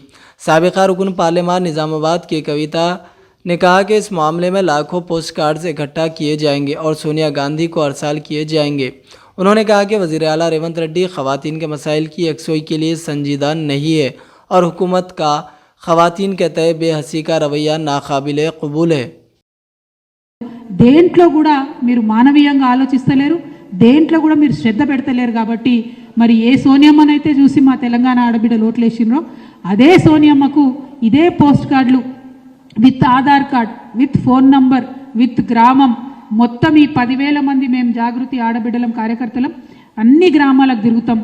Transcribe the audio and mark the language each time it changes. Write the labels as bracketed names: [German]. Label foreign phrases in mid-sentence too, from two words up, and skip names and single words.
[Urdu] سابقہ رکن پارلیمان نظام آباد کے کویتا نے کہا کہ اس معاملے میں لاکھوں پوسٹ کارڈز اکٹھا کیے جائیں گے اور سونیا گاندھی کو ارسال کیے جائیں گے۔ انہوں نے کہا کہ وزیر اعلیٰ ریونت ریڈی خواتین کے مسائل کی یکسوئی کے لیے سنجیدہ نہیں ہے اور حکومت کا خواتین کے تئیں بے حسی کا رویہ ناقابل قبول ہے۔ [Telugu] దేంట్లో కూడా మీరు మానవీయంగా ఆలోచిస్తలేరు, దేంట్లో కూడా మీరు శ్రద్ధ పెడతలేరు కాబట్టి మరి ఏ సోనియమ్మనైతే చూసి మా తెలంగాణ ఆడబిడ్డలు ఓట్లేసినరో అదే సోనియమ్మకు ఇదే పోస్ట్ కార్డులు [English] with Aadhaar card, with phone number, [Telugu] విత్ గ్రామం మొత్తం ఈ 10,000 మంది మేము జాగృతి ఆడబిడ్డలం కార్యకర్తలం అన్ని గ్రామాలకు తిరుగుతాం।